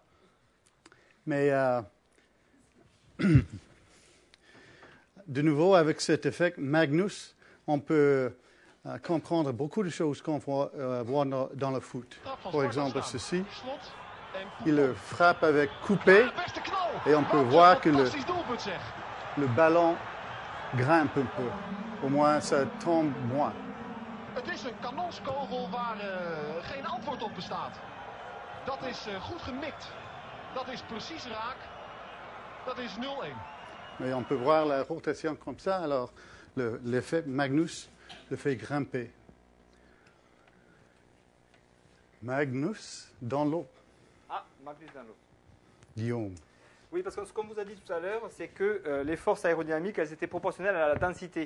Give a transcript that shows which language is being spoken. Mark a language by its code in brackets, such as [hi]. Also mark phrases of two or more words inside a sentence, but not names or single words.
[fr] Mais de nouveau, avec cet effet Magnus, on peut comprendre beaucoup de choses qu'on voit dans le foot. Par exemple, ceci. Il le frappe avec coupé et on peut voir que le ballon grimpe un peu. Au moins, ça tombe moins. [nl] Het is een kanonskogel waar geen antwoord op bestaat. Dat is goed gemikt. Dat is precies raak. Dat is 0-1. [fr] Mais on peut voir la rotation comme ça, alors l'effet Magnus le fait grimper. Magnus dans l'eau. Ah, Magnus dans l'eau. Guillaume. Oui, parce que ce qu'on vous a dit tout à l'heure, c'est que les forces aérodynamiques, elles étaient proportionnelles à la densité.